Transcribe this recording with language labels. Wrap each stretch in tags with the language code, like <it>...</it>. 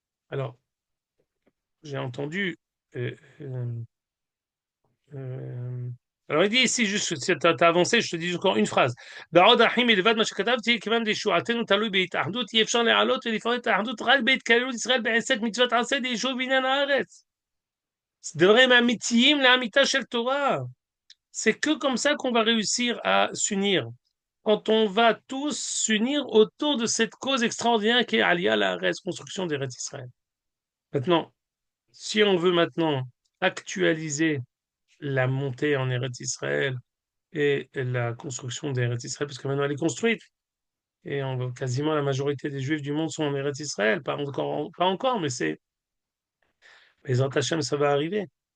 <fr>Alors, j'ai entendu. euh, euh, euh, alors, il dit ici, juste, si tu as avancé, je te dis encore une phrase.</fr> <he>בעוד אחים מלבד מה שכתבתי, כיוון לישועתנו תלוי בהתאחדות, אי אפשר להעלות ולפעול את האחדות רק בהתקללות ישראל בעסק מצוות עשה ליישוב בניין הארץ. דברים אמיתיים לאמיתה של תורה.</he> <fr>C'est que comme ça qu'on va réussir à s'unir. Quand on va tous s'unir autour de cette cause extraordinaire qui est Aliyah la construction des Eretz Israël. Maintenant, si on veut maintenant actualiser la montée en Eretz Israël et la construction des Eretz Israël, parce que maintenant elle est construite, et quasiment la majorité des Juifs du monde sont en Eretz Israël, pas encore, mais les Hashem, ça va arriver.</fr>